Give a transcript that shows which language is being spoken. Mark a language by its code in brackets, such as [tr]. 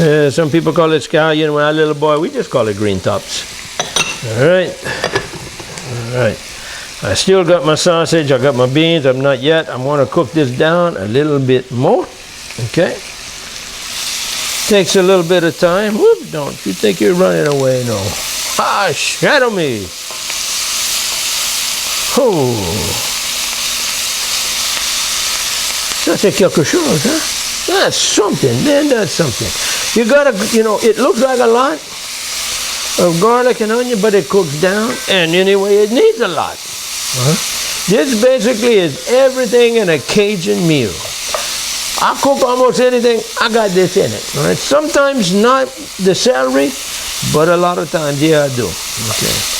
[en] Some people call it scallion. When I was a little boy, we just call it green tops. All right. All right. I still got my sausage, I got my beans, I'm not yet. I want to cook this down a little bit more. Okay. Takes a little bit of time. Whoop, don't you think you're running away? No. Ah, shadow me. [fr] Oh, ça c'est quelque chose, huh? [en] That's something, man, that's something. You gotta, you know, it looks like a lot of garlic and onion, but it cooks down, and anyway, it needs a lot. This basically is everything in a Cajun meal. I cook almost anything, I got this in it. All right? Sometimes not the celery, but a lot of times, yeah, I do. Okay.